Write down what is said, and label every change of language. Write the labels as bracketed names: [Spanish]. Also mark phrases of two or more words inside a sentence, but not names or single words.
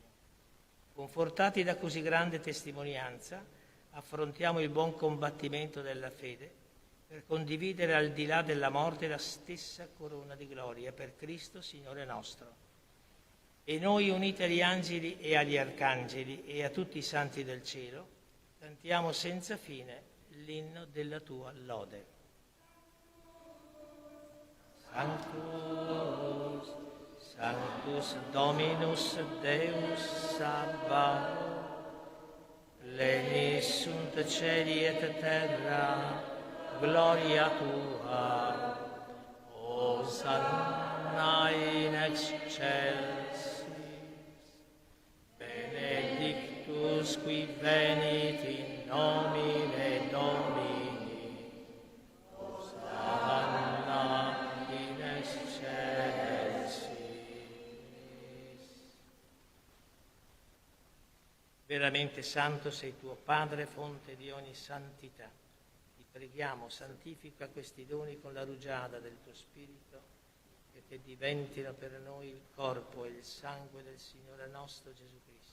[Italian] Confortati da così grande testimonianza, affrontiamo il buon combattimento della fede per condividere al di là della morte la stessa corona di gloria per Cristo Signore nostro. E noi, uniti agli angeli e agli arcangeli e a tutti i santi del cielo, cantiamo senza fine l'inno della tua lode. [Latin] Sanctus, Sanctus Dominus Deus Sabaoth, plenius sunt cieli et terra, gloria tua, Hosanna in excelsis, benedictus qui venit in nomine Domini, Hosanna in excelsis. [Italian] Veramente santo sei tuo Padre, fonte di ogni santità. Ti preghiamo, santifica questi doni con la rugiada del tuo Spirito, che diventino per noi il corpo e il sangue del Signore nostro Gesù Cristo.